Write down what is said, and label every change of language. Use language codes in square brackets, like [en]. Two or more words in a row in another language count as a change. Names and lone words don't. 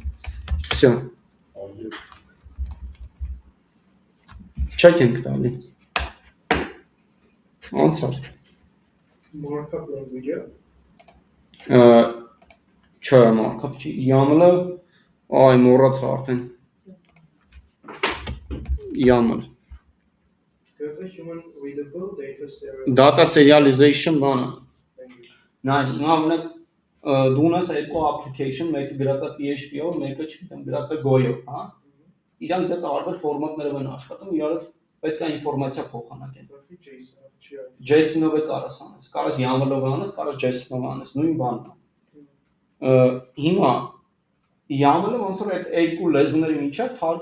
[hy] Всё։ Check ենք տալի։ Answer։ [en] Markup language-ը։ [hy] Չէ, markup չի։ YAML-ը, այ մոռացա արդեն։ YAML։ [en] That's a human readable data serial. Data serialization [hy] բանը։ Նայ, հիմա ունենք դու ունես երկու application, մեկը գրած է PHP-ով, մեկը չգիտեմ, գրած է Go-ով, հա։ Իրանք դա տարբեր ֆորմատներով են աշխատում, իրար պետք է ինֆորմացիա փոխանակեն։ JSON-ով է կարաս անես, կարաս YAML-ով անես, կարաս JSON-ով անես, նույն բանն է։ Հիմա YAML-ը ոնց որ այդ երկու լեզուների միջև թարգմանիչն